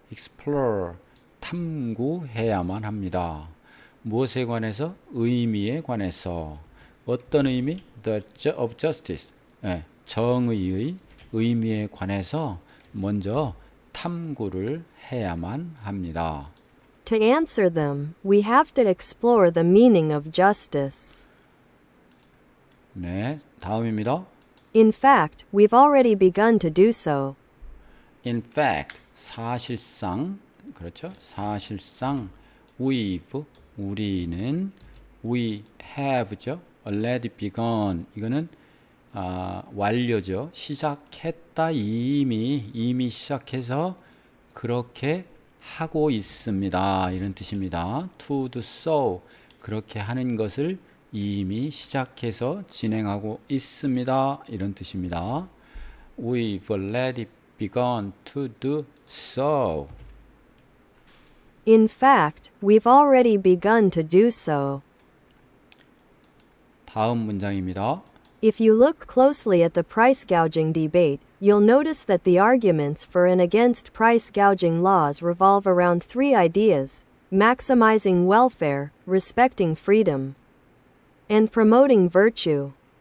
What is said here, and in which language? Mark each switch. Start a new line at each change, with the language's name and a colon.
Korean: explore, 탐구해야만 합니다. 무엇에 관해서? 의미에 관해서. 어떤 의미?
English: The of justice,
Korean: 정의의 의미에 관해서 먼저 탐구를 해야만 합니다.
English: To answer them, we have to explore the meaning of justice.
Korean: 네, 다음입니다.
English: In fact, we've already begun to do so. In fact,
Korean: 사실상, 그렇죠? 사실상, 우리는,
English: we have
Korean: 죠.
English: already begun,
Korean: 이거는 완료죠. 시작했다, 이미 시작해서 그렇게 하고 있습니다. 이런 뜻입니다.
English: To do so,
Korean: 그렇게 하는 것을 이미 시작해서 진행하고 있습니다. 이런 뜻입니다.
English: We've already begun to do so. In fact, we've already begun to do so.
Korean: 다음 문장입니다.
English: If you look closely at the price gouging debate, you'll notice that the arguments for and against price gouging laws revolve around three ideas: maximizing welfare, respecting freedom, and promoting virtue.